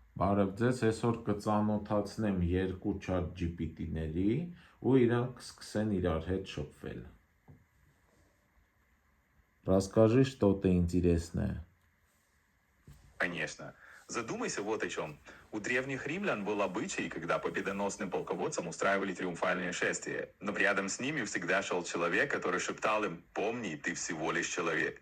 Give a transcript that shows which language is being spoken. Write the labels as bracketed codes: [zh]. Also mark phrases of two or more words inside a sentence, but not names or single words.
[hy] Բարև ձեզ, այսօր կծանոթացնեմ երկու chat GPT-ների ու իրանք սկսեն իրար հետ շփվել։ [ru] Расскажи, что ты интересное. Конечно. Задумайся вот о чем. У древних римлян был обычай, когда победоносным полководцам устраивали триумфальные шествия, но рядом с ними всегда шел человек, который шептал им: «Помни, ты всего лишь человек».